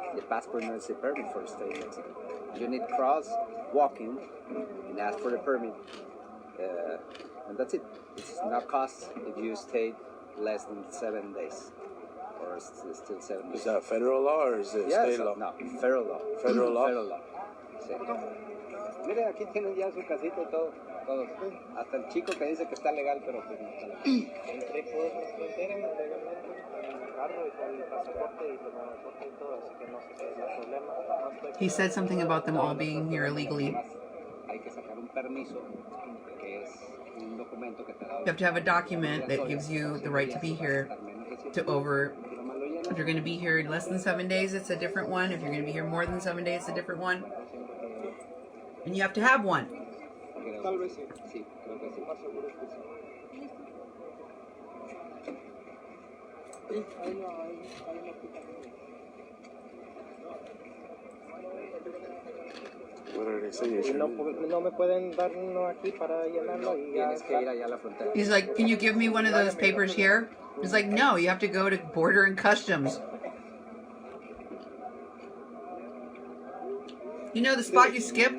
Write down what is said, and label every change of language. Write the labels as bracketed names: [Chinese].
[English] The passport needs a permit for stay in Mexico. You need cross walking and ask for the permit. And that's it. It's not cost if you stay less than 7 days. Or still 7 days. Is that federal law or is it state law? No, federal law. Federal law? Federal law. Sí. [Spanish] Mire, aquí tienen ya su casita y todo. Todos. Hasta el chico que dice que está legal, pero pues no está legal. Entré por la frontera legalmente con el carro y con el pasaporte y con el pasaporte y todo, así que no sé qué es el problema. [English] He said something about them all being here illegally. [Spanish] Hay que sacar un permiso que es un documento que te da. [English] You have to have a document that gives you the right to be here. If you're going to be here less than 7 days, it's a different one. If you're going to be here more than 7 days, it's a different one. And you have to have one. [Spanish] Tal vez sí. Sí, creo que sí. Más seguro es que sí. [English] What are they saying? [Spanish] No me pueden dar uno aquí para llenarlo y ya. Tienes que ir allá a la frontera. [English] He's like, can you give me one of those papers here? He's like, no, you have to go to Border and Customs. You know the spot you skipped?